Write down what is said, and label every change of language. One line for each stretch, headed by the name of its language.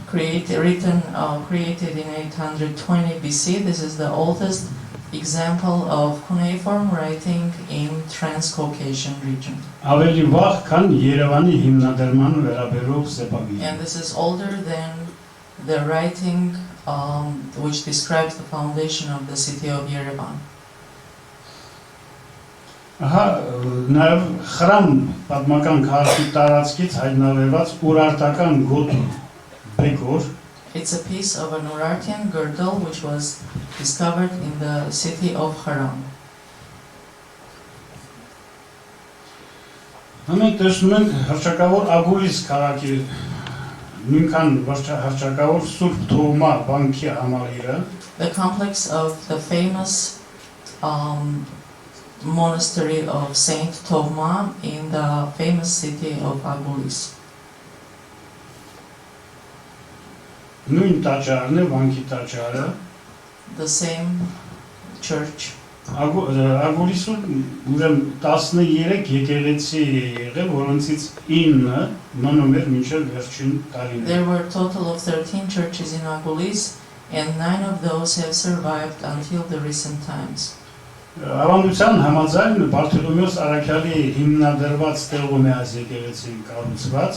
English: Created in 820 BC, this is the oldest example of cuneiform writing in Transcaucasian region.
Armenian: Ավելի վաղ, քան Երևանի հիմնադրմանը վերաբերող սեպագիրը։
English: And this is older than the writing which describes the foundation of the city of Yerevan.
Armenian: Ահա նաև խրամ պատմական քաղաքի տարածքից հայտնաբերված ուրարտական գոտի բեկոր
English: It's a piece of an Urartian girdle which was discovered in the city of Haran.
Armenian: Մենք տեսնում ենք հռչակավոր Ագուլիս քաղաքի նույնքան հռչակավոր Սուրբ Թովմա վանքի համալիրը
English: The complex of the famous monastery of Saint Tovma in the famous city of Agulis.
Armenian: նույն տաճարն է վանքի տաճարը
English: The same church.
Armenian: Ագուլիսում ուրեմն 13 եկեղեցի է եղել, որոնցից 9-ը մնում էր մինչև վերջին տարիները։
English: There were a total of 13 churches in Agulis, and 9 of those have survived until the recent times.
Armenian: Ավանդության համաձայն Բարթոլոմեոս Արաքյալի հիմնադրված տեղում է այս եկեղեցին կառուցված։